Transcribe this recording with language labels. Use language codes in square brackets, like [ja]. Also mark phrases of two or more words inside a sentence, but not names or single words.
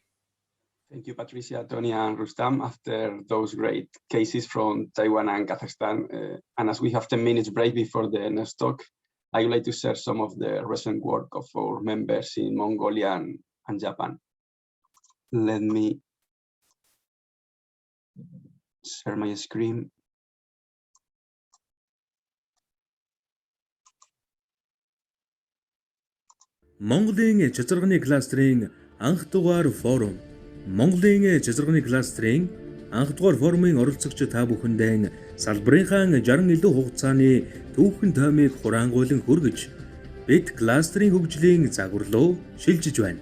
[en] Thank you, Patricia, Tony, and Rustam. After those great cases from Taiwan and Kazakhstan, and as we have 10 minutes break before the next talk, I would like to share some of the recent work of our members in Mongolia and Japan. Let me share my screen. [mn] Mongoлийн чацарганы кластерын анх дугаар форум. Монголын чацарганы кластерын анх дугаар форумын оролцогч та бүхэндээ салбарынхаа 60 илүү хугацааны түүхэн таймыг хураангуйлан хүргэж бид кластерын хөгжлийн загварлуу шилжиж байна.